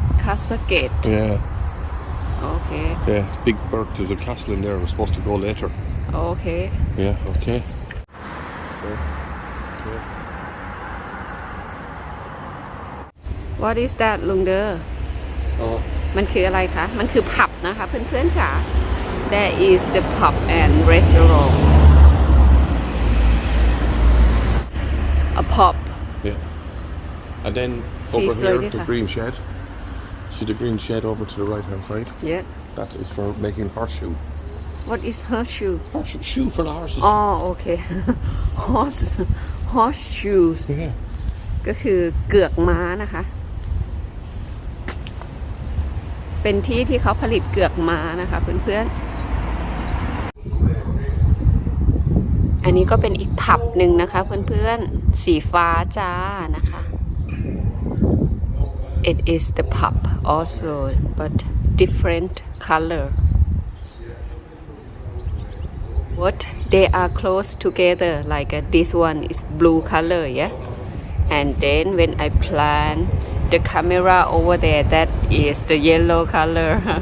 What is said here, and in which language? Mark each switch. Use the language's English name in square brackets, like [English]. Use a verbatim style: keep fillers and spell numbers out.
[Thai] คาสเกต [English] yeah [Thai] โอเค [English] yeah it's big bird there's a castle in there we're supposed to go later [Thai] โอเค [English] yeah okay okay What is that ลุงเดอ oh [Thai] มันคืออะไรคะ มันคือผับนะคะ เพื่อนๆจ๋า [English] There is the pub and restaurant. A pub. yeah and then See, over so here did the I. green shed see the green shed over to the right hand side Yeah. that is for making horseshoe What is her shoe? horseshoe shoe for the horses Oh, okay. Horse, horse shoes. yeah [Thai] ก็คือเกือกม้านะคะ เป็นที่ที่เขาผลิตเกือกม้านะคะเพื่อนๆ อันนี้ก็เป็นอีกผับหนึ่งนะคะเพื่อนๆ สีฟ้าจ้านะคะ [English] It is the pub also but different color. What they are close together like uh, this one is blue color yeah and then when I plant the camera over there that is the yellow color